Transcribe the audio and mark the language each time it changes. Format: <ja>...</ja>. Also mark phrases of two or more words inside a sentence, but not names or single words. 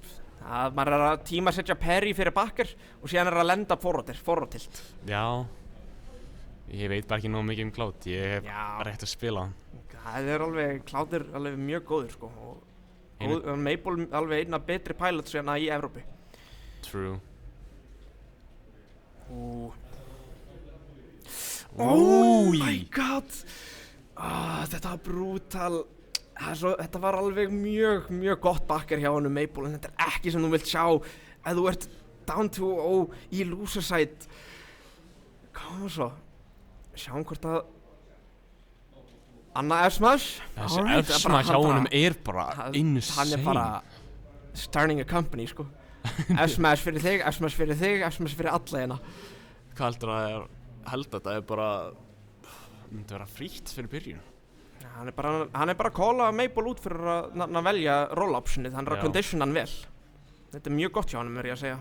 <is>Maður að tímasetja Perry fyrir Bakker og síðan að lenda forrótilt. Já. Ég veit bara ekki nógu mikið Cloud, ég hef bara ekkert að spila. Cloud alveg mjög góður sko. Og Maple alveg einn af betri pilots hérna í Evrópu. True.</is> <en>Oh my god!</en> <is>Þetta var brutal. Þetta var alveg mjög gott Bakker hjá honum Maple, en þetta ekki sem þú vilt sjá ef þú ert down 2-0 í</is> <en>loser side.</en> <is>Koma svo. Sjáum hvort að Anna F-Smash. Þessi F-Smash hjá honum bara insane. Hann bara</is> <en>starting a company</en> <is>sko. F-Smash fyrir þig, F-Smash fyrir þig, F-Smash fyrir alla hérna. Hvað heldur að þetta bara myndi vera frítt fyrir byrjun? Hann er bara að calla Maple út fyrir að velja roll optionið, hann að conditiona hann vel. Þetta er mjög gott hjá honum ég að segja.</is>